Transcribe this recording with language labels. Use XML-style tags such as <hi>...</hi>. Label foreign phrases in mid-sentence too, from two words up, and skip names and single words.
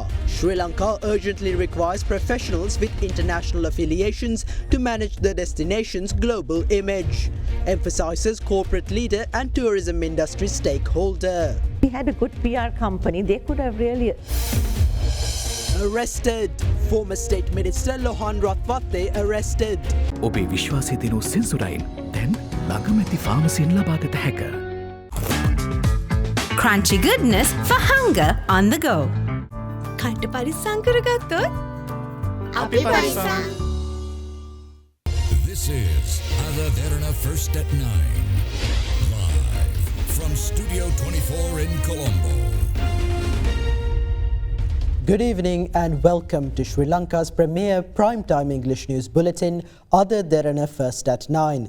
<en>Sri Lanka urgently requires professionals with international affiliations to manage the destination's global image, emphasizes corporate leader and tourism industry stakeholder. We had a good PR company. They could have really... Arrested. Former State Minister Lohan Ratwatte arrested.</en> <si>ඔබේ විශ්වාසය දෙනු සෙන්සුරයින් දැන් ළඟමැති ෆාමසියෙන් ලබාගත හැක.</si> <en>Crunchy goodness for hunger on the go.</en> <si>කන්ට පරිස්සම් කරගත්තොත් අපි පරිස්සම්.</si> <en>This is Derana First at 9. Live from Studio 24 in Colombo. Good evening and welcome to Sri Lanka's premier primetime English news bulletin, Derana First at 9.</en>